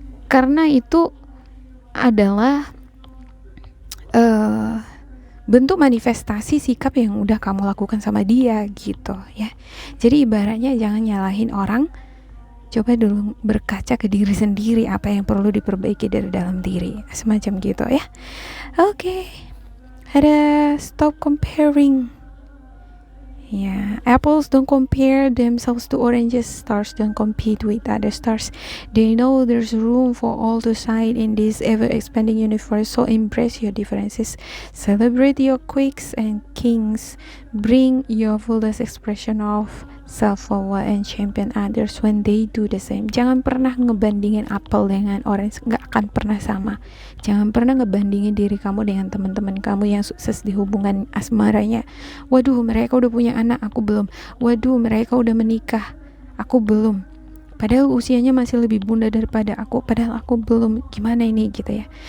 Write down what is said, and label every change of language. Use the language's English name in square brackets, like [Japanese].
[Indonesian] Karena itu adalah bentuk manifestasi sikap yang udah kamu lakukan sama dia, gitu, ya. Jadi ibaratnya jangan nyalahin orang, coba dulu berkaca ke diri sendiri, apa yang perlu diperbaiki dari dalam diri, semacam gitu, ya. Oke. Ada [English] stop comparing, Yeah, apples don't compare themselves to oranges. Stars don't compete with other stars. They know there's room for all to shine in this ever-expanding universe. So embrace your differences, celebrate your quirks and kings, bring your fullest expression of self-forward and champion others when they do the same. [Indonesian] Jangan pernah ngebandingin apel dengan orange, nggak akan pernah sama. Jangan pernah ngebandingin diri kamu dengan teman-teman kamu yang sukses di hubungan asmaranya. Waduh, mereka udah punya anak, aku belum. Waduh, mereka udah menikah, aku belum. Padahal usianya masih lebih muda daripada aku, padahal aku belum. Gimana ini gitu ya.